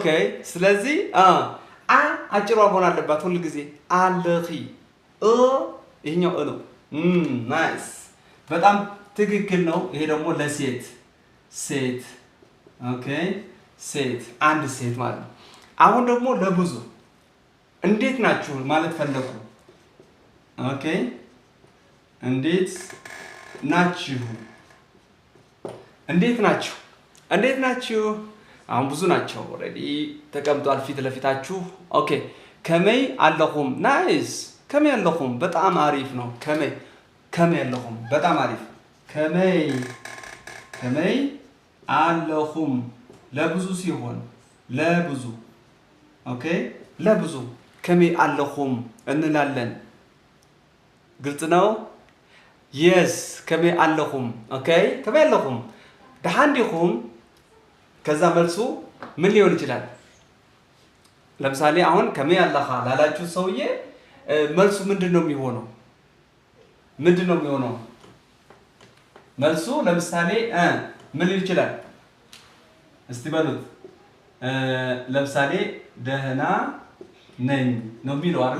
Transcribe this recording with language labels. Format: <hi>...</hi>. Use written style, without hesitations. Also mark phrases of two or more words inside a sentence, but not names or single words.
<am>ስለዚህ አጭሯ መሆን አለባት ሁሉ ጊዜ። አለኺ ይሄኛው ነው። ናይስ፣ በጣም ትክክል ነው። ይሄ ደግሞ ለሴት ኦኬ፣ ሴት አንድ ሴት ማለት ነው። አሁን ደግሞ ለብዙ እንዴት ናችሁ ማለት ፈለኩ። ኦኬ፣ እንዴት ናችሁ? አሁን ብዙ ናቸው። ኦልሬዲ ተቀምጧል ፊት ለፊታችሁ። ኦኬ፣</am> <ti>ከመይ አለኹም።</ti> <am>ናይስ፣</am> <ti>ከመይ አለኹም</ti> <am>በጣም አሪፍ ነው።</am> <ti>ከመይ አለኹም</ti> <am>በጣም አሪፍ።</am> <ti>ከመይ አለኹም</ti> <am>ለብዙ ሲሆን ለብዙ ኦኬ፣ ለብዙ</am> <ti>ከመይ አለኹም</ti> <am>እንላለን። ግልጽ ነው። የስ</am> <ti>ከመይ አለኹም</ti> <am>ኦኬ።</am> <ti>ከመይ አለኹም ደህና ዲኹም።</ti> <am>ከዛ መልሱ ምን ሊሆን ይችላል? ለምሳሌ አሁን</am> <ti>ከመይ አለኻ</ti> <am>ላላችሁ ሰውዬ መልሱ ምንድን ነው የሚሆነው? መልሱ ለምሳሌ ምን ሊሆን ይችላል? እስቲ በሉት። ለምሳሌ ደህና ነኝ ነው የሚለው አይደለ?</am>